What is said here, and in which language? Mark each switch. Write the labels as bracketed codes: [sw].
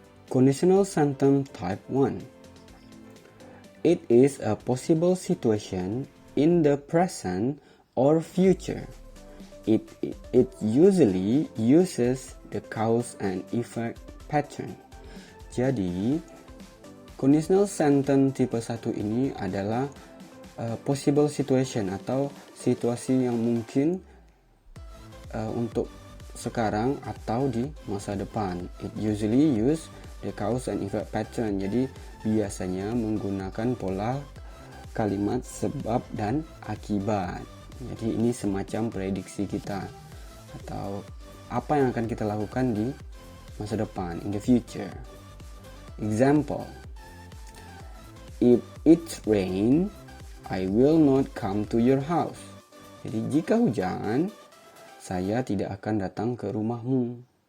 [en] Conditional sentence type 1. It is a possible situation in the present or future. It usually uses the cause and effect pattern. [id] Jadi, conditional sentence tipe 1 ini adalah [en] possible situation [id] atau situasi yang mungkin untuk sekarang atau di masa depan. [en] It usually use the cause and effect pattern. [id] Jadi biasanya menggunakan pola kalimat sebab dan akibat. Jadi ini semacam prediksi kita atau apa yang akan kita lakukan di masa depan, [en] in the future. Example, if it rain, I will not come to your house. [id] Jadi jika hujan, saya tidak akan datang ke rumahmu.